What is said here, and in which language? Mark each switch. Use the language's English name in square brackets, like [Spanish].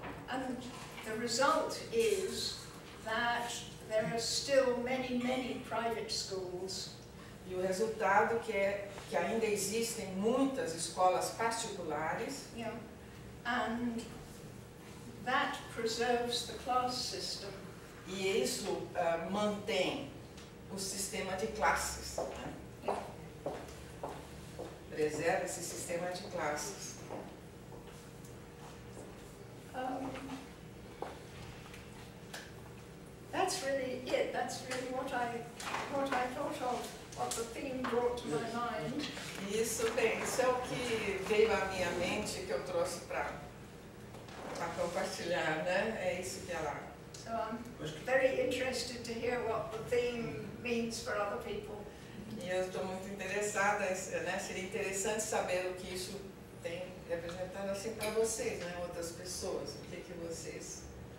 [English] And the result is that there are still many private schools. [Portuguese] E o resultado é que ainda existem muitas escolas particulares. Yeah. [English] And that preserves the class system. [Portuguese] E isso mantém o sistema de classes, né? Preserva esse sistema de classes. [English] That's really it. That's really what I thought of, what the theme brought to my mind. [Portuguese] Isso é o que veio à minha mente, que eu trouxe para compartilhar, né? É isso que ela... [English] So I'm very interested to hear what the theme means for other people. [Portuguese] E eu estou muito interessada, né? Seria interessante saber o que isso tem representado assim para vocês, né? Outras pessoas, o que vocês